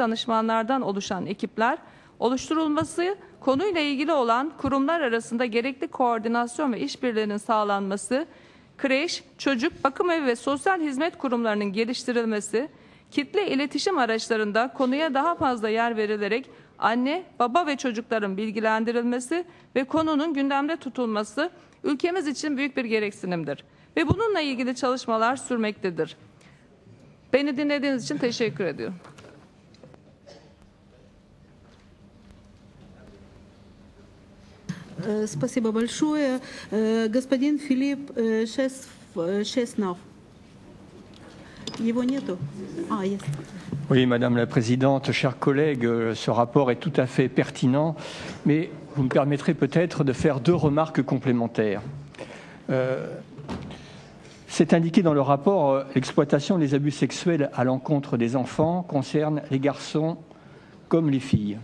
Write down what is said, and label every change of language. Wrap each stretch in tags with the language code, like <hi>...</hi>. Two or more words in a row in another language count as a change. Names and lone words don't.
<tr>danışmanlardan oluşan ekipler oluşturulması, konuyla ilgili olan kurumlar arasında gerekli koordinasyon ve işbirliğinin sağlanması, kreş, çocuk, bakım evi ve sosyal hizmet kurumlarının geliştirilmesi, kitle iletişim araçlarında konuya daha fazla yer verilerek anne, baba ve çocukların bilgilendirilmesi ve konunun gündemde tutulması ülkemiz için büyük bir gereksinimdir. Ve bununla ilgili çalışmalar sürmektedir. Beni dinlediğiniz için teşekkür ediyorum.</tr> <ru>Спасибо большое. Господин Филипп Шеснав. Его нету? Есть.</ru> <fr>Oui, Madame la Présidente, chers collègues, ce rapport est tout à fait pertinent, mais vous me permettrez peut-être de faire deux remarques complémentaires. C'est indiqué dans le rapport, l'exploitation et les abus sexuels à l'encontre des enfants concernent les garçons comme les filles.</fr>